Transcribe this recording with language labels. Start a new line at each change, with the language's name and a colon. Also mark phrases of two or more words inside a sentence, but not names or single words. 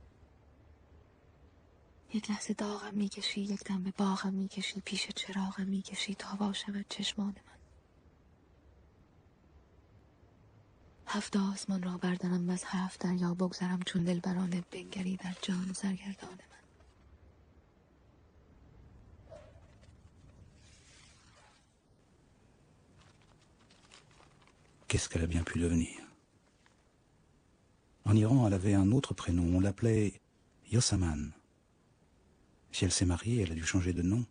Persian: یک لحظه داغم میکشی، یک دم به باغم میکشی، پیش چراغم میکشی تا وا شود چشمان من. 7 آسمان را بردارم و از 7 دریا بگذرم چون دلبرانه بنگری در جان سرگردان من.
French: Qu'est-ce qu'elle a bien pu devenir? En Iran, elle avait un autre prénom, on l'appelait Yosaman. Si elle s'est mariée, elle a dû changer de nom.